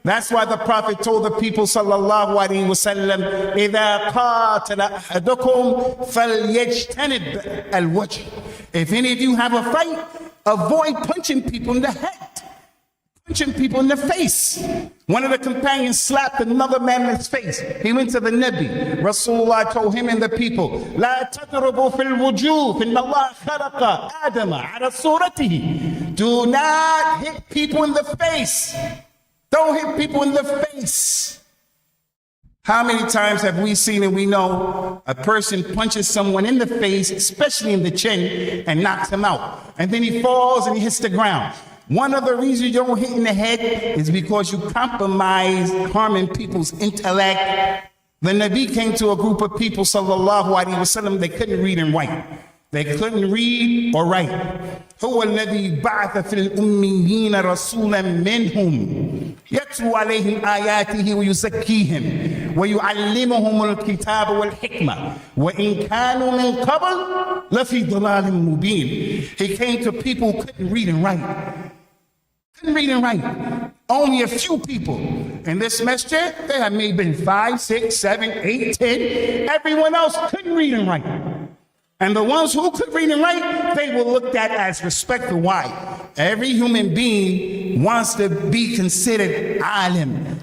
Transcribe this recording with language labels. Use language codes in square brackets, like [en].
[en] That's why the Prophet told the people, sallallahu alaihi wasallam, [ar] إِذَا قَاتَلَ أَحَدُكُمْ فَلْيَجْتَنِبْ الْوَجْهِ. [en] If any of you have a fight, avoid punching people in the head. Punching people in the face. One of the companions slapped another man in his face. He went to the Nabi. Rasulullah told him and the people, [ar] لا تضربوا في الوجوه إن الله خلق آدم على صورته. [en] Do not hit people in the face. Don't hit people in the face. How many times have we seen and we know a person punches someone in the face, especially in the chin, and knocks him out. And then he falls and he hits the ground. One of the reasons you don't hit in the head is because you compromise harming people's intellect. The Nabi came to a group of people, sallallahu alaihi wasallam, they couldn't read and write. They couldn't read or write. [ar] هو الذي بعث في الأميين رسولا منهم يتلو عليهم آياته ويزكيهم ويعلمهم الكتاب والحكمة وإن كانوا من قبل لفي ضلال مبين. [en] He came to people who couldn't read and write. couldn't read and write. Only a few people in this masjid, there have maybe been 5, 6, 7, 8, 10. Everyone else couldn't read and write. And the ones who could read and write, they were looked at as respectful. Why? Every human being wants to be considered alim.